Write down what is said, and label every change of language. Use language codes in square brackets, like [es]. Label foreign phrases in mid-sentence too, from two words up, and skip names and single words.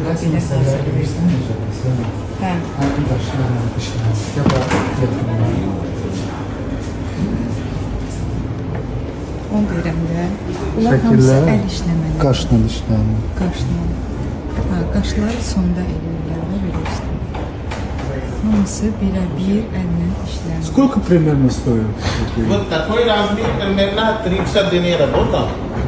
[az] Bax, belə hə. Onu deyirəm də. Bunlar hamısı əl işləməli. Qaşla işlənir. Qaşla. Ha, qaşları sonda eləyirlər, belə işləmir. Hamısı bir əllə işlənir. [ru] Сколько примерно стоит? Вот такой размер примерно 30 dinero, вот там.